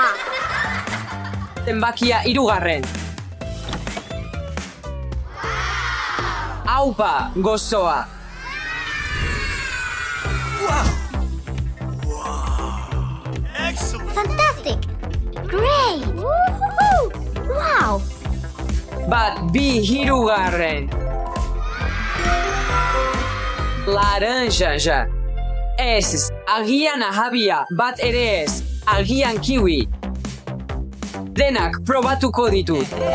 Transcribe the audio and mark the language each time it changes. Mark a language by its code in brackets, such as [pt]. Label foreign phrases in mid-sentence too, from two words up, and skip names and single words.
[eu] Zenbakia hirugarren. Aupa, gozoa. [en] Excellent. Fantastic! Great! Woohoo! Wow! [eu] Bat bi hirugarren. Laranja ja. Ez, agian ahabia, bat ere ez, agian kiwi. Denak probatuko ditut.